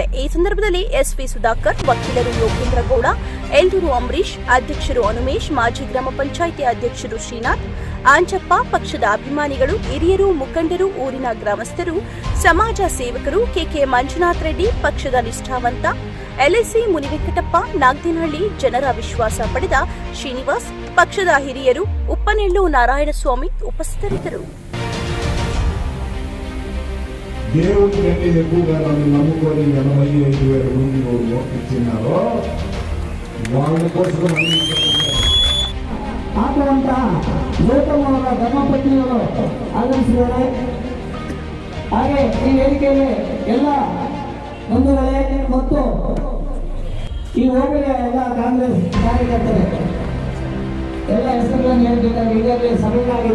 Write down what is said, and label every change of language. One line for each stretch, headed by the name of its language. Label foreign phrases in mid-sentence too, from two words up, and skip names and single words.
Kannada: ಈ ಸಂದರ್ಭದಲ್ಲಿ ಎಸ್ವಿ ಸುಧಾಕರ್, ವಕೀಲರು ಯೋಗೇಂದ್ರ ಗೌಡ, ಎಲ್ದೂರು ಅಂಬರೀಶ್, ಅಧ್ಯಕ್ಷರು ಹನುಮೇಶ್, ಮಾಜಿ ಗ್ರಾಮ ಪಂಚಾಯಿತಿ ಅಧ್ಯಕ್ಷರು ಶ್ರೀನಾಥ್, ಆಂಜಪ್ಪ, ಪಕ್ಷದ ಅಭಿಮಾನಿಗಳು, ಹಿರಿಯರು, ಮುಖಂಡರು, ಊರಿನ ಗ್ರಾಮಸ್ಥರು, ಸಮಾಜ ಸೇವಕರು, ಕೆಕೆ ಮಂಜುನಾಥ್ ರೆಡ್ಡಿ, ಪಕ್ಷದ ನಿಷ್ಠಾವಂತ ಎಲ್ಐಸಿ ಮುನಿವೆಂಕಟಪ್ಪ, ನಾಗದಿನಹಳ್ಳಿ, ಜನರ ವಿಶ್ವಾಸ ಪಡೆದ ಶ್ರೀನಿವಾಸ್, ಪಕ್ಷದ ಹಿರಿಯರು, ಉಪ್ಪನೆಳ್ಳು ನಾರಾಯಣಸ್ವಾಮಿ ಉಪಸ್ಥಿತರಿದ್ದರು.
Telugu: దేవుడి కంటే ఎక్కువగా నన్ను నమ్ముకొని 85,000 మంది ఇచ్చినారో వాళ్ళ కోసం
Kannada: ಆಗುವಂತ ಗೌತಮರ ಧರ್ಮಪತ್ನಿಗಳು ಆಗಮಿಸಿದ್ದಾರೆ. ಹಾಗೆ ಈ ವೇದಿಕೆಯಲ್ಲಿ ಎಲ್ಲ ಬಂಧುಗಳೇ ಮತ್ತು ಈ ಹೋಬಳಿಯ ಎಲ್ಲ ಕಾಂಗ್ರೆಸ್ ಕಾರ್ಯಕರ್ತರೆ ಎಲ್ಲ ಹೆಸರುಗಳನ್ನು ಹೇಳಬೇಕಾಗಿ ಈಗಾಗಲೇ ಸಭೆಯಾಗಿದೆ.